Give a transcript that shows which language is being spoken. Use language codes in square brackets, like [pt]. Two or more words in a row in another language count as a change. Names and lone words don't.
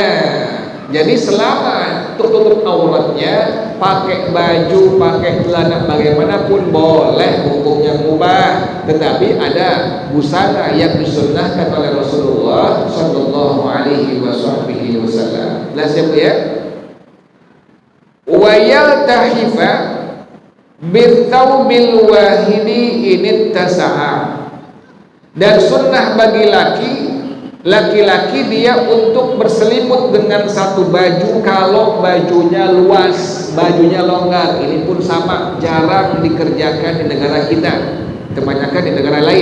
[id] Jadi selama tutup auratnya, pakai baju, pakai celana bagaimanapun boleh, hukumnya mubah. Tetapi ada busana yang disunnahkan oleh Rasulullah [ar] صلى الله عليه وسلم. [id] Jelas ya Bu ya? [ar] ويلتحف بالثوب الواحد إن اتسع. [id] Dan sunnah bagi laki-laki dia untuk berselimut dengan satu baju kalau bajunya luas, bajunya longgar. Ini pun sama, jarang dikerjakan di negara kita, kebanyakan di negara lain.